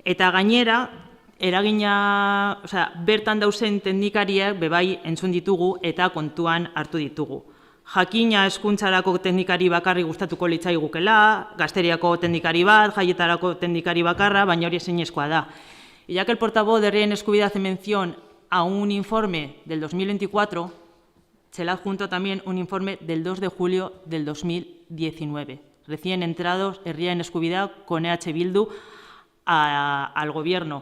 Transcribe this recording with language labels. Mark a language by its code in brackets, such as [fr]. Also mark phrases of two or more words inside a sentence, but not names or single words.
[eu] Eta gainera, bertan dauzen teknikariak bebai entzun ditugu eta kontuan hartu ditugu. Jakina hezkuntzarako teknikari bakarri gustatuko litzaigukela, gazteriako teknikari bat, jaietarako teknikari bakarra, baina hori ezinezkoa da. [es] Y ya que el portavoz de Herriaren Eskubidea hace mención a un informe del 2024, se le adjunto también un informe del 2 de julio del 2019, recién entrados Herriaren Eskubidea con EH Bildu al gobierno.